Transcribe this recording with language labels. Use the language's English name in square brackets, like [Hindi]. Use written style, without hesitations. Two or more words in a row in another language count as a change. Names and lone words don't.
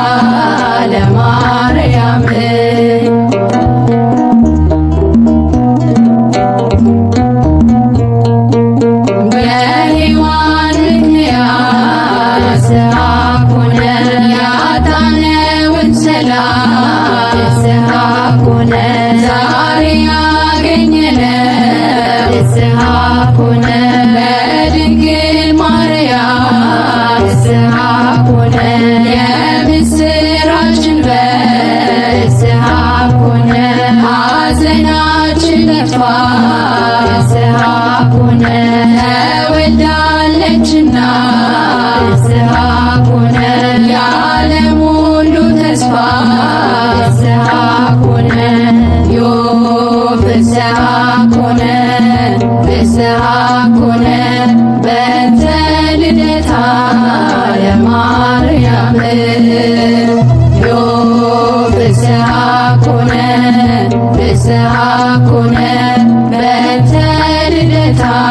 [Amharic] ለማርያም በሔዋን ምክንያት [Geez] ፍስሐ ኮነ [Amharic] ያጣነውን ሰላም [Geez] ፍስሐ ኮነ [Amharic] ዛሬ ያገኘነው [Geez] ፍስሐ ኮነ [Amharic] በድንግል ማርያም [Geez] ፍስሐ ኮነ [Amharic] የምስራችን [Geez] በፍስሐ ኮነ [Amharic] ሐዘናችን ጠፋ [Geez] ፍስሐ ኮነ [Amharic] ተወልዳለችና [Geez] ፍስሐ ኮነ [Amharic] የዓለም ሁሉ ተስፋ [Geez] ፍስሐ ኮነ ዮም ፍስሐ ኮነ ፍስሐ ኮነ በእንተ ልደታ ለማርያም ዮም ፍስሐ ኮነ ፍስሐ ኮነ በእንተ ልደታ